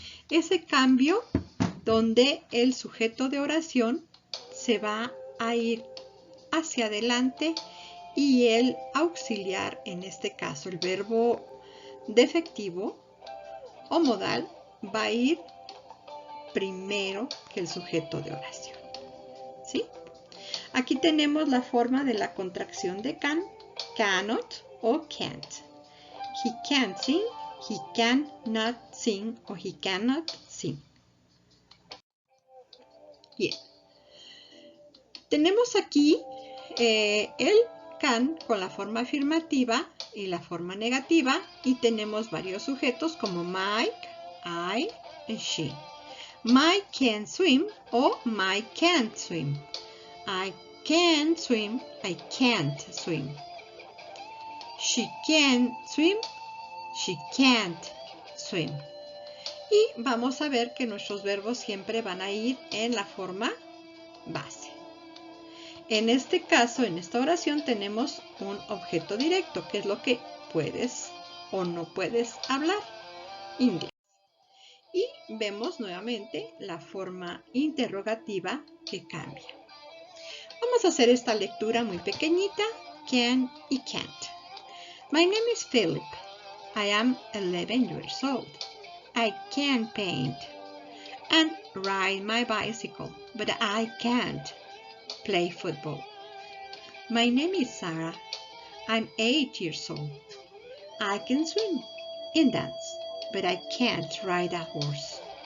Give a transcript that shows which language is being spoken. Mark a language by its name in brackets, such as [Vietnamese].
[Spanish] Ese cambio donde el sujeto de oración se va a ir hacia adelante y el auxiliar, en este caso el verbo defectivo o modal, va a ir primero que el sujeto de oración, ¿sí? Aquí tenemos la forma de la contracción de can, cannot o can't. [English] He can't sing, he cannot sing o he cannot sing. [Spanish] Bien. Tenemos aquí el can con la forma afirmativa y la forma negativa y tenemos varios sujetos como Mike, I y she. [English] Mike can swim o Mike can't swim. I can swim, I can't swim. She can swim, she can't swim. [Spanish] Y vamos a ver que nuestros verbos siempre van a ir en la forma base. En este caso, en esta oración, tenemos un objeto directo, que es lo que puedes o no puedes hablar inglés. Y vemos nuevamente la forma interrogativa que cambia. Vamos a hacer esta lectura muy pequeñita, can y can't. [English] My name is Philip. I am 11 years old. I can paint and ride my bicycle, but I can't play football. My name is Sarah. I'm 8 years old. I can swim and dance, but I can't ride a horse.